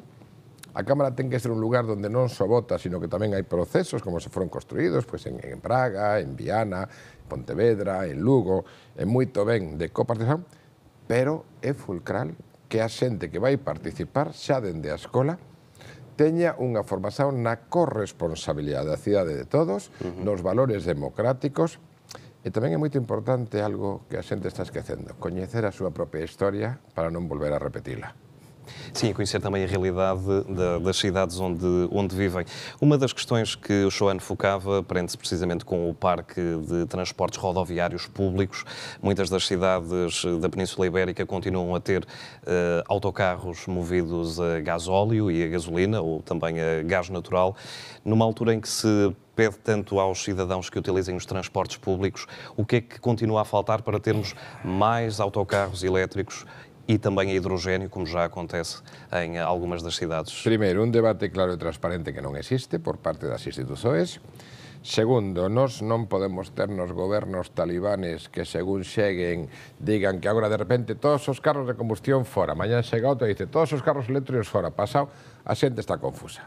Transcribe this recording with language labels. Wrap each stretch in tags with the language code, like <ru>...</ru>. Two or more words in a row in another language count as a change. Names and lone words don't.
<gl>A Cámara ten que ser un lugar onde non só vota, sino que tamén hai procesos como se foron construídos en Praga, en Viana, Pontevedra, en Lugo, é moito ben de coparticipación, pero é fulcral que a xente que vai participar xa dende a escola teña unha formación na corresponsabilidade da cidade de todos, nos valores democráticos, e tamén é moito importante algo que a xente está esquecendo, coñecer a súa propia historia para non volver a repetila.</gl> <pt>Sim, conhecer também a realidade das cidades onde vivem. Uma das questões que o Xoano focava prende-se precisamente com o parque de transportes rodoviários públicos. Muitas das cidades da Península Ibérica continuam a ter autocarros movidos a gasóleo e a gasolina, ou também a gás natural, numa altura em que se pede tanto aos cidadãos que utilizem os transportes públicos. O que é que continua a faltar para termos mais autocarros elétricos e também a hidrogénio, como já acontece em algumas das cidades?</pt> <gl>Primeiro, un debate claro e transparente que non existe por parte das institucións. Segundo, nós non podemos ter nos gobernos talibanes que según xeguen digan que agora de repente todos os carros de combustión fora, mañá chega outro e dice todos os carros eléctricos fora, pasado, a xente está confusa.</gl>